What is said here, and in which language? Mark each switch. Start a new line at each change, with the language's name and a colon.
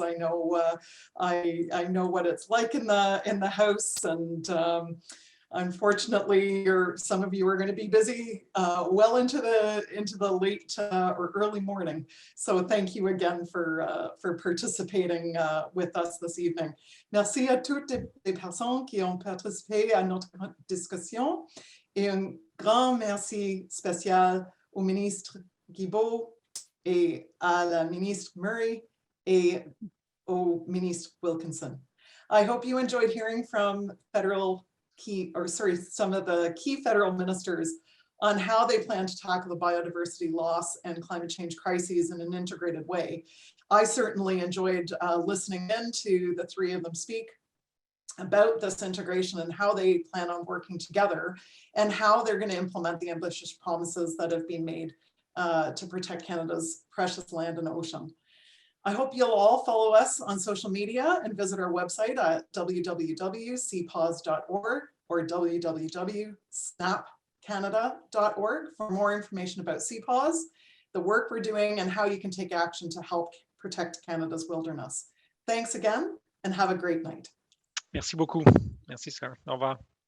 English: I know I know what it's like in the House, and Unfortunately, some of you are going to be busy well into the late or early morning. So thank you again for participating with us this evening.
French: Merci à toutes les personnes qui ont participé à notre discussion et un grand merci spécial au ministre Guilbeault et à la ministre Murray et au ministre Wilkinson.
English: I hope you enjoyed hearing from some of the key federal ministers on how they plan to tackle the biodiversity loss and climate change crises in an integrated way. I certainly enjoyed listening in to the three of them speak about this integration and how they plan on working together and how they're going to implement the ambitious promises that have been made to protect Canada's precious land and ocean. I hope you'll all follow us on social media and visit our website at www.cpaws.org or www.snapcanada.org for more information about CPAWS, the work we're doing, and how you can take action to help protect Canada's wilderness. Thanks again and have a great night.
French: Merci beaucoup. Merci, Sarah. Au revoir.